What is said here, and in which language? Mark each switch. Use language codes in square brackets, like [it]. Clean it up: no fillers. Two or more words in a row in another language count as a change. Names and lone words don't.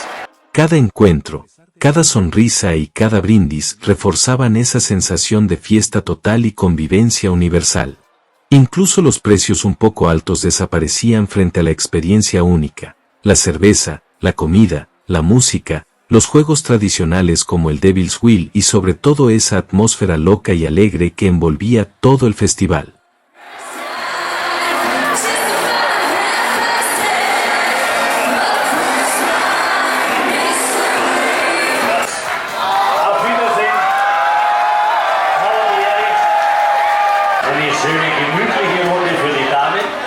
[es] Cada encuentro, cada sonrisa y cada brindis reforzaban esa sensación de fiesta total y convivencia universal. Incluso los precios un poco altos desaparecían frente a la experiencia única. La cerveza, la comida, la música, los juegos tradicionales como el [en] Devil's Wheel [es] y sobre todo esa atmósfera loca y alegre que envolvía todo el festival. [de] Eine schöne, gemütliche Runde für die Damen.